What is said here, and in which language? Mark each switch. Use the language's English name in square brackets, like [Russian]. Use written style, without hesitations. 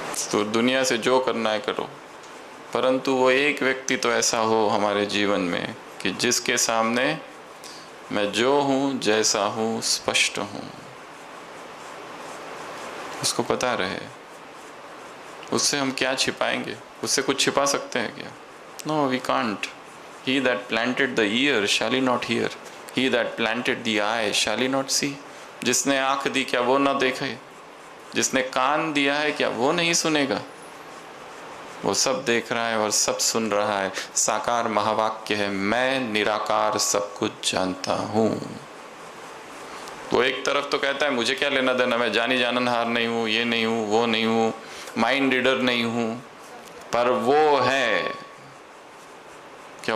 [Hindi] तो दुनिया से जो करना है करो, परंतु वो एक व्यक्ति तो ऐसा हो हमारे जीवन में कि जिसके सामने मैं जो हूँ, जैसा हूँ, स्पष्ट हूँ, उसको पता रहे। उससे हम क्या छिपाएंगे? उससे कुछ छिपा सकते हैं क्या? [English] No, we can't. He that planted the ear shall he not hear? He that planted the eye shall he not see? [Hindi] जिसने आँख दी क्या वो ना देखे? जिसने कान दिया है क्या वो नहीं सुनेगा? वो सब देख रहा है और सब सुन रहा है। साकार महावाक्य है, मैं निराकार सब कुछ जानता हूँ। वो एक तरफ तो कहता है मुझे क्या लेना देना, मैं जानी जाननहार नहीं हूँ, ये नहीं हूँ, वो नहीं हूँ, माइंड रीडर नहीं हूँ, पर वो है क्या?